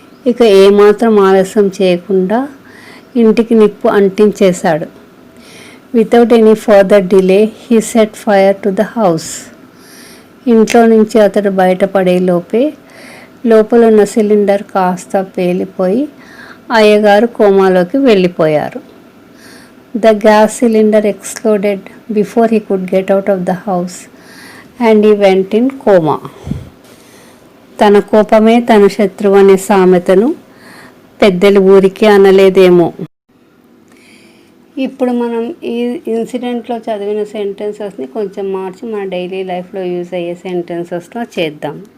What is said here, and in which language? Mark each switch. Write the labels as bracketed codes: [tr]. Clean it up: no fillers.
[te] ఇక ఏమాత్రం ఆలస్యం చేయకుండా ఇంటికి నిప్పు అంటించేశాడు. [en] Without any further delay he set fire to the house. [te] ఇంట్లో నుంచి అతడు బయటపడేలోపే లోపలున్న సిలిండర్ కాస్త పేలిపోయి అయ్యగారు కోమాలోకి వెళ్ళిపోయారు. [en] The gas cylinder exploded before he could get out of the house and he went in coma. [te] తన కోపమే తన శత్రువు అనే సామెతను పెద్దలు ఊరికే అనలేదేమో. ఇప్పుడు మనం ఈ ఇన్సిడెంట్లో చదివిన సెంటెన్సెస్ని కొంచెం మార్చి మన డైలీ లైఫ్లో యూజ్ అయ్యే సెంటెన్సెస్లో చేద్దాం.